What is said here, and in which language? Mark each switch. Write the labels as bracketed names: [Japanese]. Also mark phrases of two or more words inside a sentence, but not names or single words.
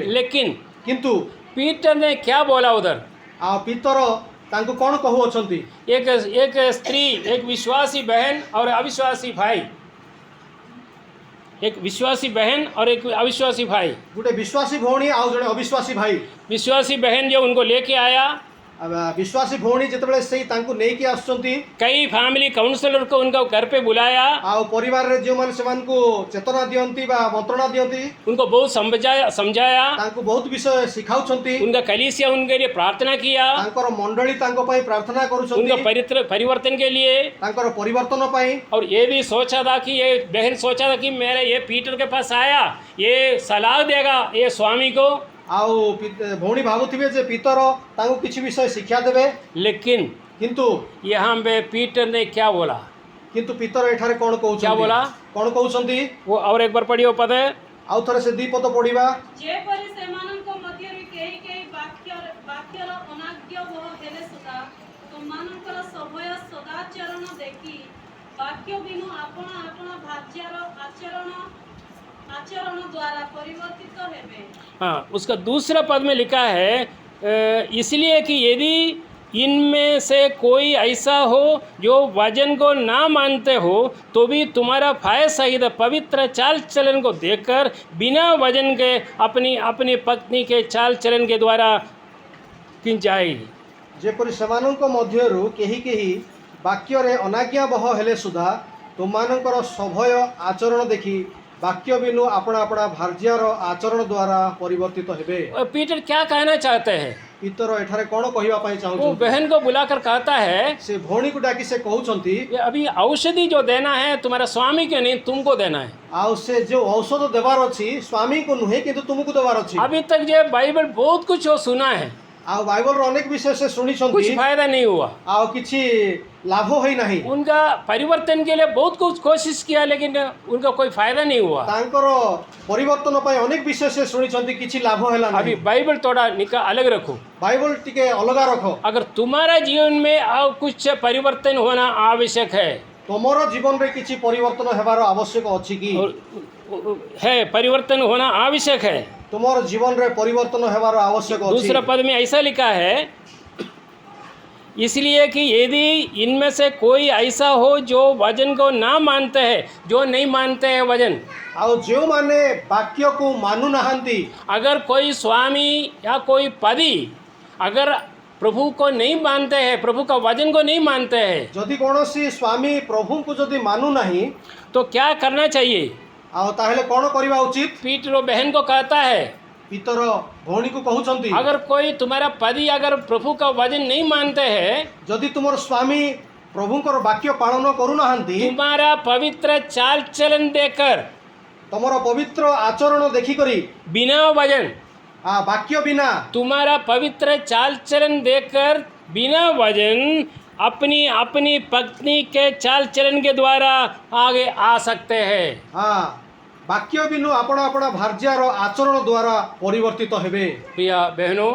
[Hindi] लेकिन [Odia] କିନ୍ତୁ [Hindi] पीटर ने क्या बोला उधर, [Odia] ଆଉ ପିତର ତାଙ୍କୁ କ'ଣ କହୁଅଛନ୍ତି [Hindi] एक स्त्री, एक विश्वासी बहन और अविश्वासी भाई, एक विश्वासी बहन और एक अविश्वासी भाई। [Odia] ଗୋଟେ ବିଶ୍ୱାସୀ ଭଉଣୀ ଆଉ ଜଣେ ଅବିଶ୍ୱାସୀ ଭାଇ [Hindi] विश्वासी बहन जो उनको लेके आया, [Odia] ବିଶ୍ୱାସୀ ଭଉଣୀ ଯେତେବେଳେ ସେଇ ତାଙ୍କୁ ନେଇକି ଆସୁଛନ୍ତି [Hindi] कई [English] family counsellor [Hindi] को उनका घर पे बुलाया, [Odia] ଆଉ ପରିବାରରେ ଯେଉଁମାନେ ସେମାନଙ୍କୁ ଚେତନା ଦିଅନ୍ତି ବା ମନ୍ତ୍ରଣା ଦିଅନ୍ତି [Hindi] उनको बहुत समझाया, [Odia] ତାଙ୍କୁ ବହୁତ ବିଷୟ ଶିଖାଉଛନ୍ତି [Hindi] उनका कलीसिया उनके लिए प्रार्थना किया, [Odia] ତାଙ୍କର ମଣ୍ଡଳୀ ତାଙ୍କ ପାଇଁ ପ୍ରାର୍ଥନା କରୁଛନ୍ତି [Hindi] उनका परिवर्तन के लिए। [Odia] ତାଙ୍କର ପରିବର୍ତ୍ତନ ପାଇଁ [Hindi] और ये भी सोचा था कि ये बहन सोचा था कि मेरे ये पीटर के पास आया, ये सलाह देगा ये स्वामी को, [Odia] ଆଉ ଭଉଣୀ ଭାବୁଥିବେ ଯେ ପିତର ତାଙ୍କୁ କିଛି ବିଷୟ ଶିକ୍ଷା ଦେବେ [Hindi] लेकिन [Odia] କିନ୍ତୁ [Hindi] यहाँ पे पीटर ने क्या बोला, [Odia] କିନ୍ତୁ ପିତର ଏଠାରେ କ'ଣ [Hindi] क्या [Odia] କହୁଛନ୍ତି [Hindi] बोला, [Odia] କ'ଣ କହୁଛନ୍ତି [Hindi] वो और एक बार पढ़ियो पद है। [Odia] ଆଉ ଥରେ ସେ ଦୁଇ ପଦ ପଢିବା ଯେପରି ସେମାନଙ୍କ ମଧ୍ୟରୁ କେହି କେହି ବାକ୍ୟର ଅନାଜ୍ଞାବହ ହେଲେ ସୁଦ୍ଧା ତୁମମାନଙ୍କର ସଭୟ ସଦାଚରଣ ଦେଖି ବାକ୍ୟ ବିନୁ ଆପଣ ଆପଣ ଭାର୍ଯ୍ୟାର ଆଚରଣ ଦ୍ୱାରା ପରିବର୍ତ୍ତିତ ହେବେ। [Hindi] हाँ, उसका दूसरा पद में लिखा है इसलिए कि यदि इनमें से कोई ऐसा हो जो वचन को ना मानते हो तो भी तुम्हारा फाय सहित पवित्र चाल चलन को देखकर बिना वचन के अपनी अपनी पत्नी के चाल चलन के द्वारा किंचाएगी। [Odia] ଯେପରି ସେମାନଙ୍କ ମଧ୍ୟରୁ କେହି କେହି ବାକ୍ୟରେ ଅନାଜ୍ଞାବହ ହେଲେ ସୁଦ୍ଧା ତୁମମାନଙ୍କର ସଭୟ ଆଚରଣ ଦେଖି ବାକ୍ୟ ବିନୁ ଆପଣା ଆପଣା ଭାର୍ଯ୍ୟାର ଆଚରଣ ଦ୍ୱାରା ପରିବର୍ତ୍ତିତ ହେବେ। [Hindi] और पीटर क्या कहना चाहते हैं, [Odia] ପିତର ଏଠାରେ କ'ଣ କହିବା ପାଇଁ [Hindi] वो [Odia] ଚାହୁଁଛନ୍ତି [Hindi] बहन को बुलाकर कहता है [Odia] ସେ ଭଉଣୀକୁ ଡାକି ସେ କହୁଛନ୍ତି [Hindi] ये अभी औषधि जो देना है तुम्हारा स्वामी के नहीं तुमको देना है। [Odia] ଆଉ ସେ ଯେଉଁ ଔଷଧ ଦେବାର ଅଛି ସ୍ୱାମୀଙ୍କୁ ନୁହେଁ କିନ୍ତୁ ତୁମକୁ ଦେବାର ଅଛି। [Hindi] अभी तक जो बाइबल बहुत कुछ वो सुना है, [Odia] ଆଉ ବାଇବଲର ଅନେକ ବିଷୟ ସେ [Hindi] कुछ [Odia] ଶୁଣିଛନ୍ତି [Hindi] फायदा नहीं हुआ। [Odia] ଆଉ କିଛି ଲାଭ ହୋଇନାହିଁ [Hindi] उनका परिवर्तन के लिए बहुत कुछ कोशिश किया लेकिन उनका कोई फायदा नहीं हुआ। [Odia] ତାଙ୍କର ପରିବର୍ତ୍ତନ ପାଇଁ ଅନେକ ବିଷୟ ସେ ଶୁଣିଛନ୍ତି କିଛି ଲାଭ ହେଲା [Hindi] अभी [Odia] ନାହିଁ। [Hindi] बाइबल थोड़ा अलग रखो। [Odia] ବାଇବଲ ଟିକେ ଅଲଗା ରଖ। [Hindi] अगर तुम्हारा जीवन में और कुछ परिवर्तन होना आवश्यक है [Odia] ତମର ଜୀବନରେ କିଛି ପରିବର୍ତ୍ତନ ହେବାର ଆବଶ୍ୟକ ଅଛି କି [Hindi] और है परिवर्तन होना आवश्यक है। [Odia] ତୁମର ଜୀବନରେ ପରିବର୍ତ୍ତନ ହେବାର ଆବଶ୍ୟକ ଅଛି। [Hindi] दूसरा पद में ऐसा लिखा है इसलिए कि यदि इनमें से कोई ऐसा हो जो वचन को ना मानते हैं, जो नहीं मानते हैं वचन, [Odia] ଆଉ ଯେଉଁମାନେ ବାକ୍ୟକୁ ମାନୁନାହାନ୍ତି [Hindi] अगर कोई स्वामी या कोई पति अगर प्रभु को नहीं मानते हैं, प्रभु का वचन को नहीं मानते हैं, [Odia] ଯଦି କୌଣସି ସ୍ୱାମୀ ପ୍ରଭୁଙ୍କୁ ଯଦି ମାନୁନାହିଁ [Hindi] तो क्या करना चाहिए। [Odia] ଆଉ ତାହେଲେ କ'ଣ କରିବା ଉଚିତ? [Hindi] पीटर वो बहन को कहता है [Odia] ପିତର ଭଉଣୀକୁ କହୁଛନ୍ତି [Hindi] अगर कोई तुम्हारा पति अगर प्रभु का वचन नहीं मानते हैं, [Odia] ଯଦି ତୁମର ସ୍ୱାମୀ ପ୍ରଭୁଙ୍କର ବାକ୍ୟ ପାଳନ କରୁନାହାନ୍ତି [Hindi] तुम्हारा पवित्र चाल चलन देकर [Odia] ତମର ପବିତ୍ର ଆଚରଣ ଦେଖିକରି [Hindi] बिना वचन, [Odia] ବାକ୍ୟ ବିନା [Hindi] तुम्हारा पवित्र चाल चलन देखकर बिना वचन अपनी अपनी पत्नी के चाल चलन के द्वारा आगे आ सकते हैं। [Odia] ହଁ ବାକ୍ୟ ବିନୁ ଆପଣ ଆପଣ ଭାର୍ଯ୍ୟାର ଆଚରଣ ଦ୍ୱାରା ପରିବର୍ତ୍ତିତ ହେବେ। [Hindi] प्रिय बहनों,